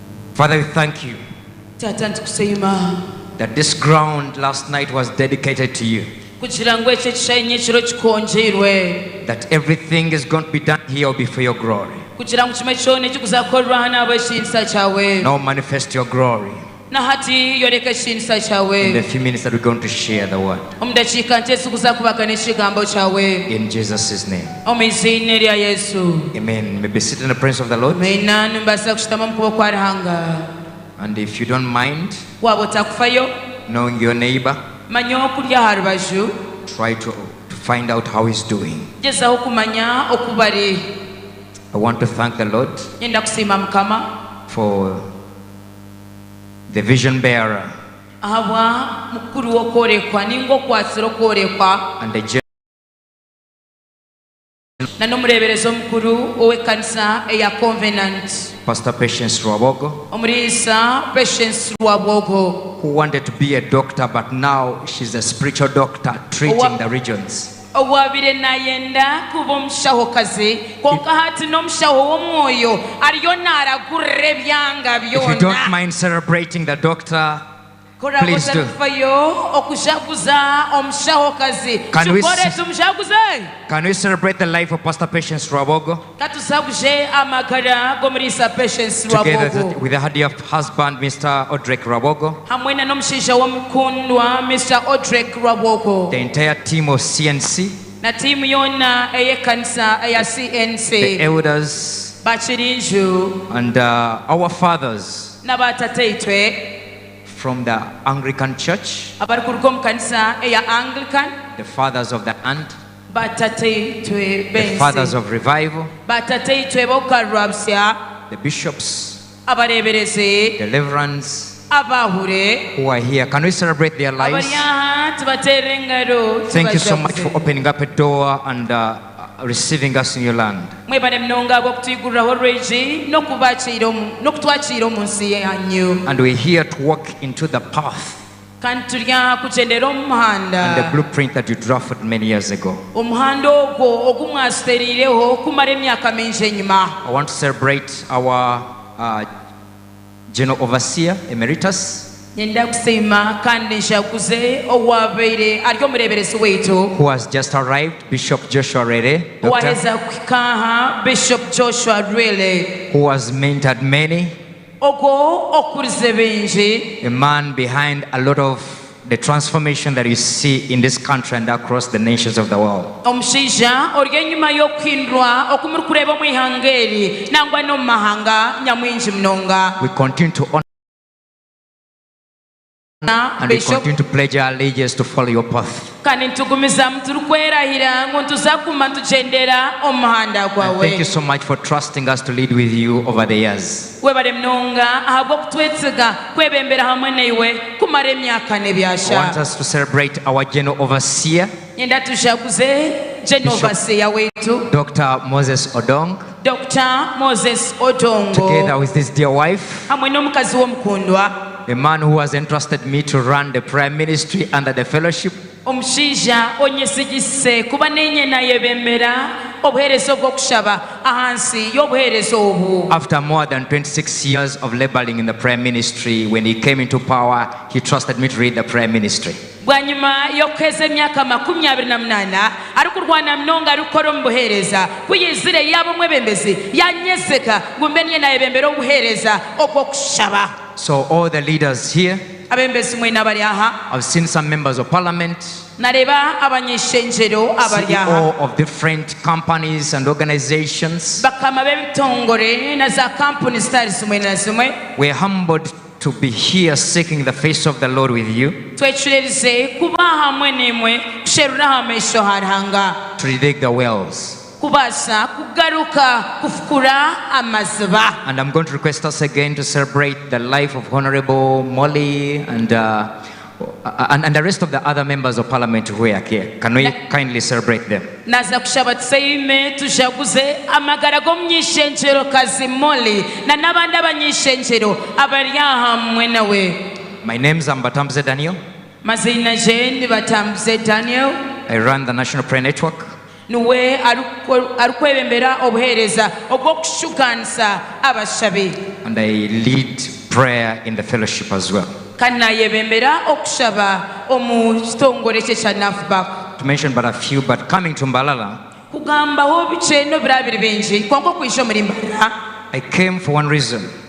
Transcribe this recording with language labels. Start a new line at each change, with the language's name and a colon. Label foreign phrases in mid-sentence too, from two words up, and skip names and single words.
English: Father, we thank you
Nyankole: Taata ntukusiima
English: that this ground last night was dedicated to you.
Nyankole: kugira ngu ekyo ekishayi ekiro kikonjeirwe
English: That everything is going to be done here will be for your glory.
Nyankole: kugira ngu kimwe kyona ekikuzakukorerwa hano ab'ekitinisa kyawe
English: Now manifest your glory
Nyankole: na hati yoreka ekitinisa
English: in the
Nyankole: kyawe
English: few minutes that we're going to share the word.
Nyankole: omu dakiika nti esikuzakubagana ekigambo kyawe
English: In Jesus' name.
Nyankole: omu izina erya yesu
English: Amen. You may be seated in the presence of the Lord.
Nyankole: maina nimbaasa kushitama omu kuboko kwa ruhanga
English: And if you don't mind
Nyankole: waaba otakufayo
English: knowing your neighbor,
Nyankole: manya okuli aha rubaju
English: try to find out how he's doing.
Nyankole: gezaho okumanya oku bari
English: I want to thank the Lord
Nyankole: nyenda kusiima mukama
English: for the vision bearer
Nyankole: ahabwa mukuru w'okworekwa ninga okwasira okworekwa
English: and the
Nyankole: na n'omureebereza omukuru ow'ekkanisa eya Covenant
English: Pastor Patience Rwabogo,
Nyankole: omuriisa Patience Rwabogo
English: who wanted to be a doctor, but now she's a spiritual doctor treating the regions.
Nyankole: owabire nayenda kuba omushahokazi konka hati n'omushaho w'omwoyo ariyo naaragurira ebyanga
English: If you don't
Nyankole: byona
English: mind celebrating the doctor, please do.
Nyankole: korabotakufayo okushaguza omushahokazi
English: Can we
Nyankole: kikore s- tumushaguze
English: Can we celebrate the life of Pastor Patience Rwabogo
Nyankole: katusaguje amagara g'omuriisa Patience
English: together
Nyankole: Rwabogo
English: with her dear husband, Mr. Odrek Rwabogo,
Nyankole: hamwe na n'omushaija w'omukundwa Mr. Odrek Rwabogo
English: the entire team of CNC,
Nyankole: na tiimu yona ey'ekkanisa eya
English: the CNC elders,
Nyankole: bakirinju
English: and our fathers
Nyankole: n'abatateitwe
English: from the Anglican Church,
Nyankole: abari kuruga omu kanisa eya Anglican
English: the fathers of the land,
Nyankole: batateitwe
English: the fathers
Nyankole: bensi
English: of revival,
Nyankole: batateitwe b'okukarurabusya
English: the bishops,
Nyankole: abareeberezi
English: deliverance,
Nyankole: abahure
English: who are here. Can we celebrate their
Nyankole: abari
English: lives?
Nyankole: aha tubateera engaro
English: Thank you so much
Nyankole: tubajaguze.
English: for opening up a door and receiving us in your land.
Nyankole: mwebale munonga bw'okutwiguriraho orwigi n'okutwakira omu nsi yanyu
English: And we're here to walk into the path
Nyankole: kandi turi aha kugyendera omu
English: and the
Nyankole: muhanda
English: blueprint that you drafted many years ago.
Nyankole: omuhanda ogwo ogu mwasuteriireho kumara emyaka mingi enyuma
English: I want to celebrate our General Overseer Emeritus, nyenda kusiima kandi nshakuze owabaire ari omureeberezi waitu who has just arrived, Bishop Joshua Rere, Doctor,
Nyankole: owaheza kuhikaha Bishop Joshua Rwele
English: who has mentored many,
Nyankole: ogwo okurize bingi
English: a man behind a lot of the transformation that you see in this country and across the nations of the world.
Nyankole: omushaija ori enyuma y'okuhindurwa oku muri kureeba omu ihanga eri nangwa n'omu mahanga nyamwingi munonga
English: We continue to honor and we Bishop continue to pledge our allegiance to follow your path.
Nyankole: kandi nitugumizamu turi kwerahira ngu ntuzakuma tugyendera omu muhanda
English: And thank you
Nyankole: gwawe
English: so much for trusting us to lead with you over the years.
Nyankole: webale munonga ahabw'okutwesiga kwebembera hamwe naiwe kumara emyaka
English: I want
Nyankole: nebyasha
English: us to celebrate our General Overseer,
Nyankole: nyenda tushaguze genovaseya waitu
English: Dr. Moses Odong,
Nyankole: Dr. Moses Odongo
English: together with his dear wife,
Nyankole: hamwe n'omukazi w'omukundwa
English: a man who has entrusted me to run the prayer ministry under the fellowship.
Nyankole: omushaija onyesigise kuba nenye nayebembera obuheereza obw'okushaba ahansi y'obuheereza obu
English: After more than 26 years of laboring in the prayer ministry, when he came into power, he trusted me to lead the prayer ministry.
Nyankole: bwanyuma y'okuheza emyaka 28 ari kurwana munonga ari kukora omu buheereza kuyizire yaba omwebembezi yanyezeka ngu mbe niye nayebembera obuheereza obw'okushaba
English: So all the leaders here,
Nyankole: abembezi mwena abari aha
English: I've seen some members of parliament,
Nyankole: nareba abanyeshenjero abari aha
English: CEO of different companies and organizations.
Nyankole: bakama b'ebitongore na za kampuni zitari zimwe na zimwe
English: We're humbled to be here seeking the face of the Lord with you,
Nyankole: twecurerize kuba hamwe n'imwe kusherura amaisho harihanga
English: to dig the wells.
Nyankole: kubaasa kugaruka kufukura amaziba
English: And I'm going to request us again to celebrate the life of Honorable Molly and the rest of the other members of parliament who are here. Can we kindly celebrate them?
Nyankole: naza kushaba tuseime tujaguze amagara g'omunyishenjero kazi Molly na n'abandi abanyishenjero abari aha hamwe nawe
English: My name is Ambatamze Daniel.
Nyankole: mazina je nibatambuze Daniel
English: I run the National Prayer Network.
Nyankole: niwe arikwebembera obuheereza obw'okushukanisa abashabi
English: And I lead prayer in the fellowship as well. To mention but a few, but coming to Mbalala, I came for one reason.